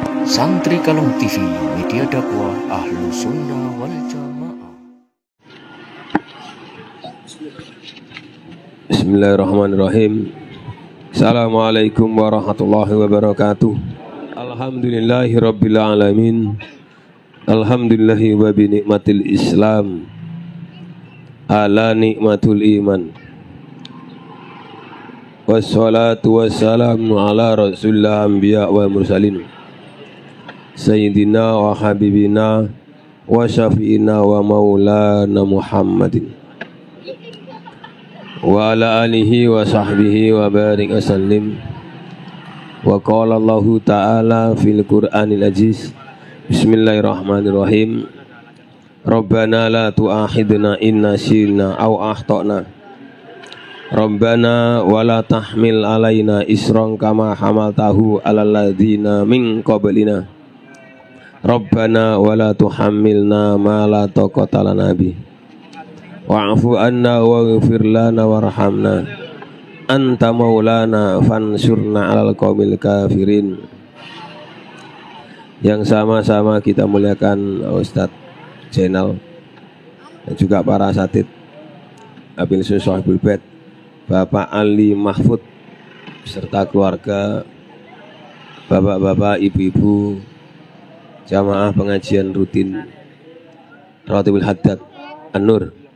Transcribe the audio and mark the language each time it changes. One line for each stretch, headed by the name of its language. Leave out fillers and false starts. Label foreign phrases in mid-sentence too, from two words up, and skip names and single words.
Indonesian: Santri Kalong TV, media dakwah
Arabic: أهل السنة والجماعة. بسم الله الرحمن الرحيم. السلام عليكم ورحمة الله وبركاته. الحمد لله رب العالمين. الحمد لله وبنعمة الإسلام على نعمة الإيمان. والصلاة والسلام على رسول الله أنبياء والمرسلين سيدنا وحبيبنا وشفيعنا ومولانا محمد وعلى آله وصحبه وبارك وسلم. وقال الله تعالى في القرآن العزيز. بسم الله الرحمن الرحيم. ربنا لا تؤاخذنا إن نسينا أو أخطأنا. ربنا ولا تحمل علينا إصرا كما حملته على الذين من قبلنا. ربنا ولا تحملنا ما لا طاقة لنا به. واعف عنا واغفر لنا وارحمنا. أنت مولانا فانصرنا على القوم الكافرين.
Indonesian: Yang sama-sama kita muliakan Ustadz Zainal dan juga para asatidz Abil Sahibul Bait, Bapak Ali Mahfud beserta keluarga, bapak-bapak, ibu-ibu, jamaah pengajian rutin Rawatibul Haddad An-Nur.